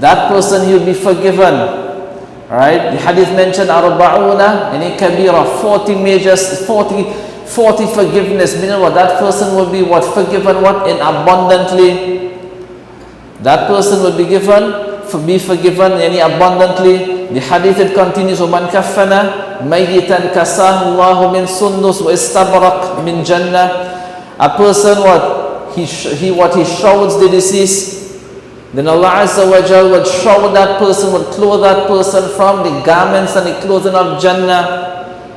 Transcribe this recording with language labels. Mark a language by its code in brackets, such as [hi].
[en] That person, he will be forgiven. Right? The hadith mentioned arba'una and kabira, 40 measures, 40 forgiveness, meaning what? That person will be what? Forgiven what? In abundantly. That person will be forgiven any abundantly. the hadith it continues, [ar] وَمَنْ كَفَّنَ مَيِّتًا كَسَاهُ اللَّهُ مِنْ سُنُّسْ وَإِسْتَبْرَقْ مِنْ جَنَّةٍ. [en] A person he shrouds the deceased, then Allah Azza wa Jal would shroud that person, would clothe that person from the garments and the clothing of Jannah.